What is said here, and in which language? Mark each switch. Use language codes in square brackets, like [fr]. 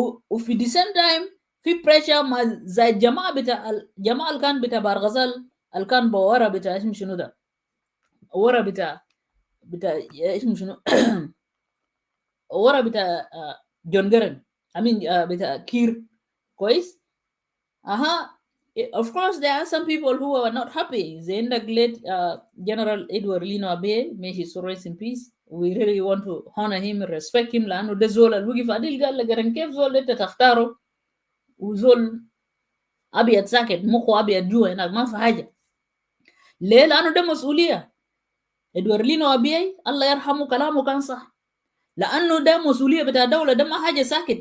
[ar] وفي [en] the same time [ar] في بريشر مع زي الجماعه بتاع الجماعه اللي كان بتاع بارغزال اللي كان بورا بتاع اسمه شنو ده، ورا بتاع اسمه شنو ورا بتاع جون جيرن امين بتاع كير كويس. [en] اها of course there are some people who are not happy [ar] زي عندك [en] late General Edward Lino Abe, may his soul rest in peace. we really want to honor him and respect him [ar] لانه ده زول الوقف عديل قال لقرن كيف زول انت تختاره وزول ابيض ساكت مخه ابيض جوا هناك ما في حاجه. ليه؟ لانه ده مسؤوليه. ادوار لينو ابي الله يرحمه كلامه كان صح، لانه ده مسؤوليه بتاع دوله، ده ما حاجه ساكت.